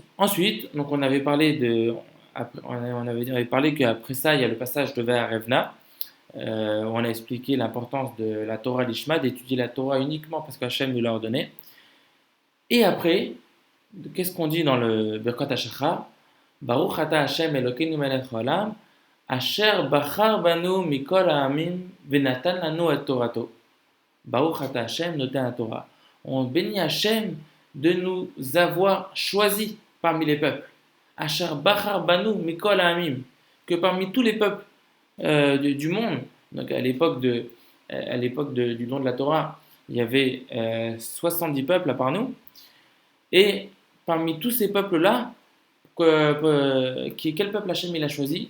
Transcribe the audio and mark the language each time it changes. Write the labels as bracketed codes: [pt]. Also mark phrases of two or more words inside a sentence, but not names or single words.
[fr] Ensuite, donc on avait parlé qu'après ça, il y a le passage de [he] והערב נא. [fr] On a expliqué l'importance de la [he] תורה לשמה, [fr] d'étudier la Torah uniquement parce qu'Hachem nous l'a ordonné. Et après, qu'est-ce qu'on dit dans le [he] ברכת השחר? ברוך אתה השם אלוקינו מלך העולם אשר בחר בנו מכל העמים ונתן לנו את תורתו. ברוך אתה השם נותן התורה. [fr] On bénit Hashem de nous avoir choisis parmi les peuples. [he] אשר בחר בנו מכל העמים, [fr] que parmi tous les peuples du monde, donc du don de la Torah, il y avait 70 peuples à part nous, et parmi tous ces peuples-là, quel peuple Hachem il a choisi?